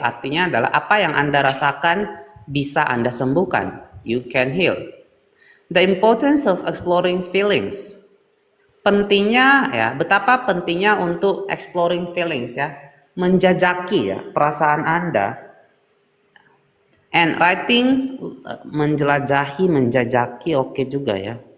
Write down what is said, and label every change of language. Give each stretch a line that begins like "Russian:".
Indonesian: Artinya adalah apa yang Anda rasakan bisa Anda sembuhkan.
English: You can heal. The importance of exploring feelings.
Indonesian: Pentingnya ya, betapa pentingnya untuk exploring feelings ya, menjajaki ya perasaan Anda.
English: And writing,
Indonesian: menjajaki oke juga ya.